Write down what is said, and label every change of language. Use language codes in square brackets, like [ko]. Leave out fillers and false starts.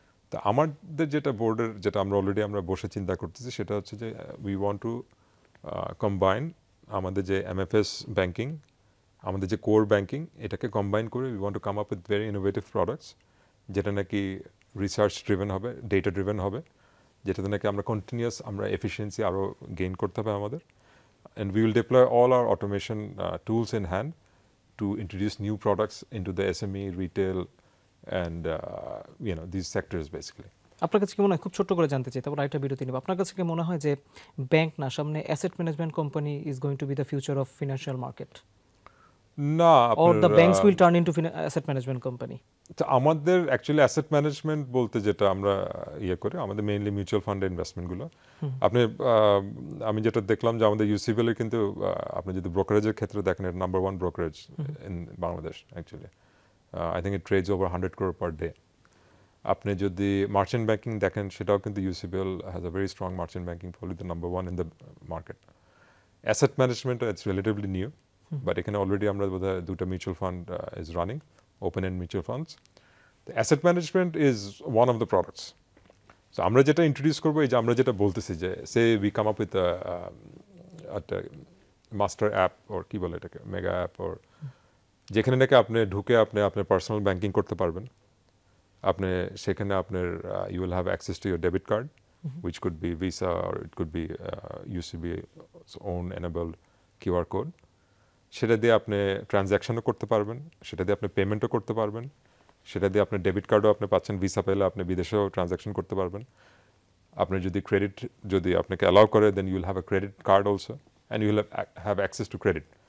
[bn] তা আমাদের যেটা বোর্ডের, যেটা আমরা অলরেডি আমরা বসে চিন্তা করতেছি, সেটা হচ্ছে যে [en] we want to combine [bn] আমাদের যে এমএফএস ব্যাংকিং আমাদের যে কোর ব্যাংকিং এটাকে কম্বাইন করে [en] we want to come up with very innovative products [bn] যেটা নাকি রিসার্চ ড্রিভেন হবে, ডেটা ড্রিভেন হবে, যেটাতে নাকি আমরা কন্টিনিউয়াস আমরা এফিসিয়েন্সি আরও গেইন করতে হবে আমাদের। [en] And we will deploy all our automation tools in hand to introduce new products into the SME, retail, and these sectors basically. [bn] আপনার কাছে কি মনে হয়, খুব ছোট্ট করে জানতে চাই, তারপর আরেকটা বিরতি নেব, আপনার কাছে কি মনে হয় যে ব্যাংক না, সামনে asset management company [en] is going to be the future of financial market, [bn] না, [en] Or the banks will turn into asset management company? [bn] তো আমাদের অ্যাকচুয়ালি অ্যাসেট ম্যানেজমেন্ট বলতে যেটা আমরা করি, আমাদের মেইনলি মিউচুয়াল ফান্ডের ইনভেস্টমেন্টগুলো। আপনি আমি যেটা দেখলাম যে আমাদের ইউসিবিএল এর কিন্তু আপনি যদি ব্রোকারেজের ক্ষেত্রে দেখেন, এর number 1 brokerage in Bangladesh actually. [en] I think it trades over 100 crore per day. [bn] আপনি যদি মার্চেন্ট ব্যাংকিং দেখেন, সেটাও কিন্তু [en] UCBL has a very strong merchant banking, probably the number 1 in the market. Asset management it's relatively new, but [bn] এখানে already আমরা বোধহয় [en] 2টা mutual fund is running, open end mutual funds. Asset management is one of the products. [bn] So আমরা যেটা introduce করবো, এই যে আমরা যেটা বলতেছি যে say we come up with একটা মাস্টার অ্যাপ, ওর কি বলে এটাকে, মেগা অ্যাপ, ওর যেখানে নাকি আপনি ঢুকে আপনি আপনার পার্সোনাল ব্যাংকিং করতে পারবেন। আপনি সেখানে আপনার [en] You will have access to your debit card, which could be Visa or it could be UCB's own enabled QR code. [bn] সেটা দিয়ে আপনি ট্রানজ্যাকশনও করতে পারবেন, সেটা দিয়ে আপনি পেমেন্টও করতে পারবেন, সেটা দিয়ে আপনার ডেবিট কার্ডও আপনি পাচ্ছেন, ভিসা পেলে আপনি বিদেশেও ট্রানজ্যাকশন করতে পারবেন। আপনি যদি ক্রেডিট যদি আপনাকে অ্যালাউ করে, [en] Then you will have a credit card also, and you will have access to credit.